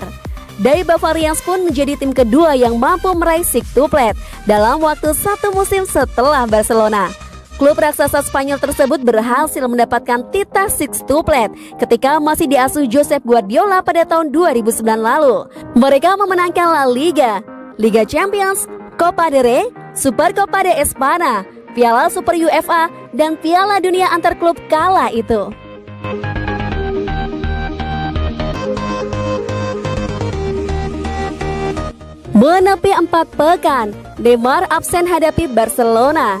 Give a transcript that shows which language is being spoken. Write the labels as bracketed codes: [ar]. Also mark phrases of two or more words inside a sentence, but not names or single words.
[id] Die Bavarians pun menjadi tim kedua yang mampu meraih sextuplet dalam waktu 1 musim setelah Barcelona. Klub raksasa Spanyol tersebut berhasil mendapatkan titah sextuplet ketika masih diasuh Josep Guardiola pada tahun 2009 lalu. Mereka memenangkan La Liga, Liga Champions, Copa del Rey, Super Copa de España, Piala Super UEFA, dan Piala Dunia antar klub kala itu. Menepi 4 pekan, Neymar absen hadapi Barcelona.